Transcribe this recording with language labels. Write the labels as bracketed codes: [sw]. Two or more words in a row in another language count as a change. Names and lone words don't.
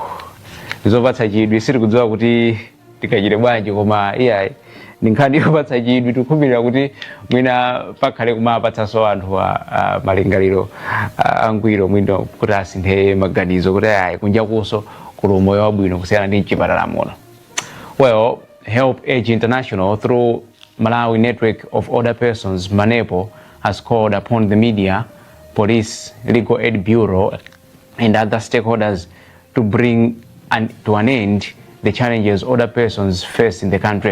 [ny] Ndizopatsa chidwi, sitikudziwa kuti tikachite bwanji, koma iyayi ndi nkhani yopatsa chidwi. Tikukhumbirira kuti mwina pakhale kumapatsanso anthu malingaliro angwiro mwina kuti asinthe maganizo kuti ayi kunja kuso kuli moyo wabwino kusiyana ndi chipatala muno. [en] Well, Help Age International through Malawi Network of Older Persons, MANEPO, has called upon the media, police, legal aid bureau, and other stakeholders to bring to an end the challenges older persons face in the country.